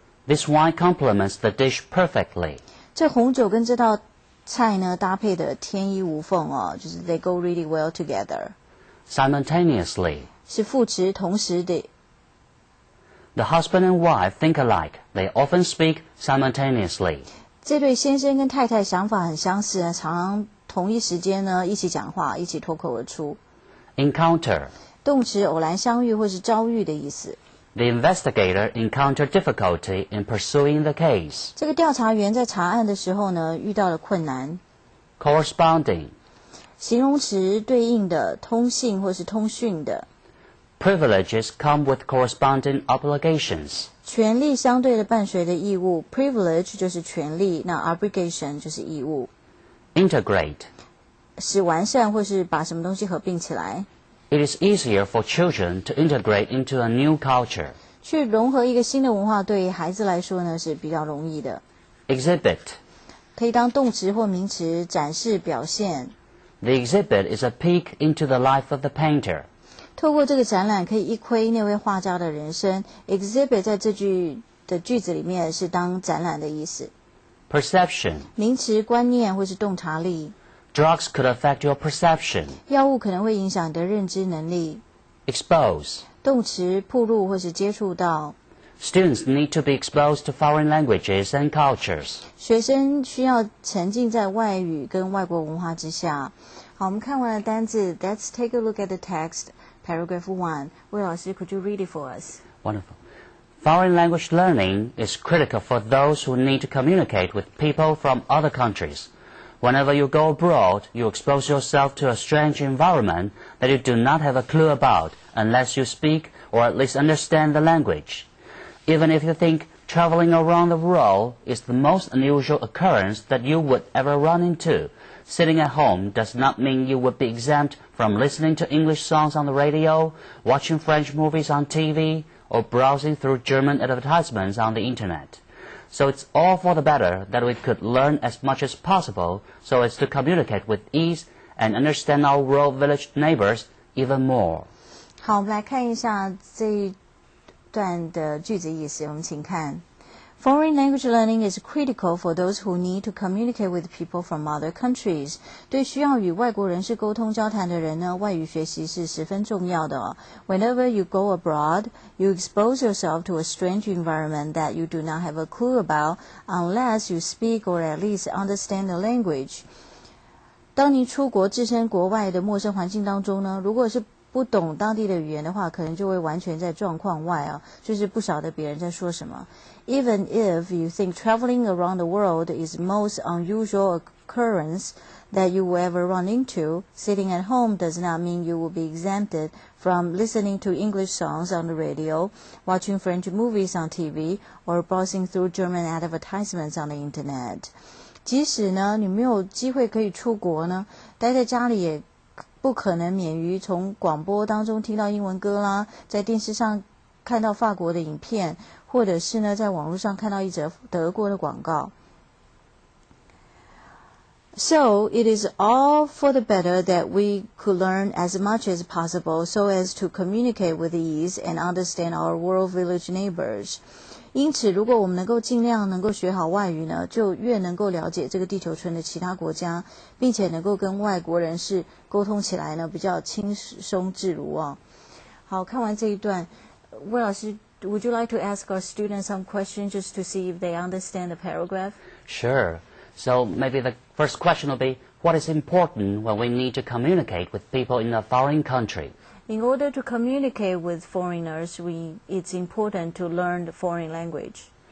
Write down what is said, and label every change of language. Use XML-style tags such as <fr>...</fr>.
<en>This wine complements the dish perfectly.</en> <zh>这红酒跟这道菜呢搭配的天衣无缝哦，就是</zh> <en>they go really well together. Simultaneously</en> <zh>是副词，同时的。</zh> <en>The husband and wife think alike. They often speak simultaneously.</en> <zh>这对先生跟太太想法很相似，常常同一时间呢一起讲话，一起脱口而出。</zh> <en>Encounter</en> <zh>动词，偶然相遇或是遭遇的意思。</zh> <en>The investigator encountered difficulty in pursuing the case.</en> <zh>这个调查员在查案的时候呢遇到了困难。</zh> <en>Corresponding</en> <zh>形容词，对应的，通信或是通讯的。</zh> <en>Privileges come with corresponding obligations.</en> <zh>权利相对的伴随的义务 ，privilege 就是权利，那 obligation 就是义务。</zh> <en>Integrate</en> <zh>使完善或是把什么东西合并起来。</zh> <en>It is easier for children to integrate into a new culture.</en> <zh>去融合一个新的文化，对于孩子来说呢是比较容易的。</zh> <en>Exhibit</en> <zh>可以当动词或名词，展示、表现。</zh> <en>The exhibit is a peek into the life of the painter.</en> <zh>透过这个展览，可以一窥那位画家的人生。Exhibit 在这句的句子里面是当展览的意思。</zh> <en>Perception</en> <zh>名词，观念或是洞察力。</zh> <en>Drugs could affect your perception.</en> <zh>药物可能会影响你的认知能力。</zh> <en>Expose</en> <zh>动词，暴露或是接触到。</zh> <en>Students need to be exposed to foreign languages and cultures.</en> <zh>学生需要沉浸在外语跟外国文化之下。好，我们看完了单字</zh> <en>，Let's take a look at the text. Paragraph 1. 魏老师 could you read it for us? Wonderful. Foreign language learning is critical for those who need to communicate with people from other countries. Whenever you go abroad, you expose yourself to a strange environment that you do not have a clue about unless you speak or at least understand the language. Even if you think traveling around the world is the most unusual occurrence that you would ever run into, sitting at home does not mean you would be exempt from listening to English songs on the radio, watching French movies on TV, or browsing through German advertisements on the internet. So it's all for the better that we could learn as much as possible so as to communicate with ease and understand our rural village neighbors even more.</en> <zh>好，我们来看一下这一段的句子意思。我们请看</zh> <en>Foreign language learning is critical for those who need to communicate with people from other countries.</en> <zh>对需要与外国人士沟通交谈的人呢，外语学习是十分重要的哦。</zh> <en>Whenever you go abroad, you expose yourself to a strange environment that you do not have a clue about unless you speak or at least understand the language.</en> <zh>当你出国置身国外的陌生环境当中呢，如果是不懂当地的语言的话，可能就会完全在状况外啊，就是不晓得别人在说什么。</zh> <en>Even if you think traveling around the world is the most unusual occurrence that you will ever run into, sitting at home does not mean you will be exempted from listening to English songs on the radio, watching French movies on TV, or browsing through German advertisements on the internet.</en> <zh>即使呢，你没有机会可以出国呢，待在家里也不可能免于从广播当中听到英文歌啦，在电视上看到法国的影片，或者是呢，在网络上看到一则德国的广告。</zh> <en>So it is all for the better that we could learn as much as possible so as to communicate with ease and understand our rural village neighbors.</en> <zh>因此，如果我们能够尽量能够学好外语呢，就越能够了解这个地球村的其他国家，并且能够跟外国人士沟通起来呢，比较轻松自如哦。好，看完这一段，</zh> <en>魏老师 ，Would you like to ask our students some questions just to see if they understand the paragraph? Sure. So maybe the first question will be, what is important when we need to communicate with people in a foreign country? In order to communicate with foreigners, it's important to learn the foreign language.</en>